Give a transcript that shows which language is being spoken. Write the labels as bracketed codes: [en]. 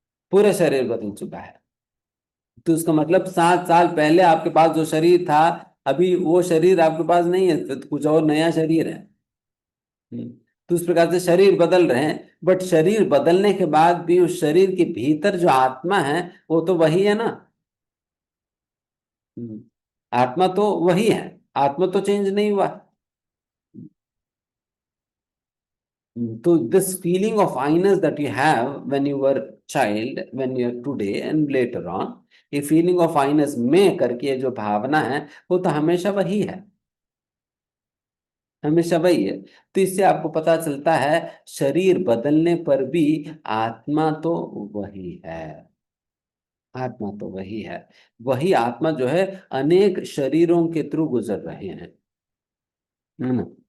[hi] पूरा शरीर बदल चुका है। तो उसका मतलब 7 साल पहले आपके पास जो शरीर था, अभी वो शरीर आपके पास नहीं है, तो कुछ और नया शरीर है। हम्म। तो उस प्रकार से शरीर बदल रहे हैं, बट शरीर बदलने के बाद भी उस शरीर के भीतर जो आत्मा है वो तो वही है ना। हम्म। आत्मा तो वही है, आत्मा तो चेंज नहीं हुआ। [en] So this feeling of I-ness that you have when you were child, when you are today and later on, [hi] ये फीलिंग ऑफ I-ness में करके ये जो भावना है वो तो हमेशा वही है, हमेशा वही है। तो इससे आपको पता चलता है शरीर बदलने पर भी आत्मा तो वही है। आत्मा तो वही है। वही आत्मा जो है अनेक शरीरों के थ्रू गुजर रहे हैं, है ना।